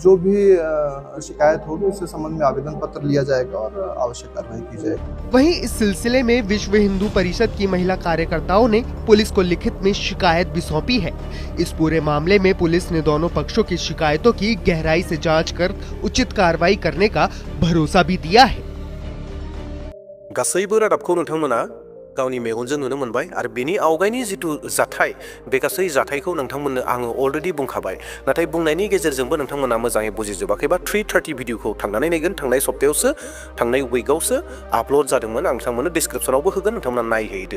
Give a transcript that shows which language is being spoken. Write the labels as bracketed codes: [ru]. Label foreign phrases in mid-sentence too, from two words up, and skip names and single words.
[hi] जो भी शिकायत होगी उससे संबंध में आवेदन पत्र लिया जाएगा और आवश्यक कार्रवाई की जाएगी। वहीं इस सिलसिले में विश्व हिंदू परिषद की महिला कार्यकर्ताओं ने पुलिस को लिखित में शिकायत भी सौंपी है। इस पूरे मामले में पुलिस ने दोनों पक्षों की शिकायतों की गहराई से जांच कर उचित कार्रवाई करने का भरोसा भी दिया है। [brx] गासैबो रादाबखौ नोंथांमोना गावनि मेगनजों नुनो मोनबाय आरो बेनि आवगायनि जिथु जाथाय बे गासै जाथायखौ नोंथांमोननो आङो अलरेडि बुंखाबाय, नाथाय बुंनायनि गेजेरजोंबो नोंथांमोना मोजाङै बुजिजोबाखैबा 3:30 भिडिअखौ थांनानै नायगोन। थांनाय सप्तायावसो थांनाय उइकआवसो आपल'ड जादोंमोन, आं नोंथांमोननो डिसक्रिपसनावबो होगोन, नोंथांमोना नायहैदो।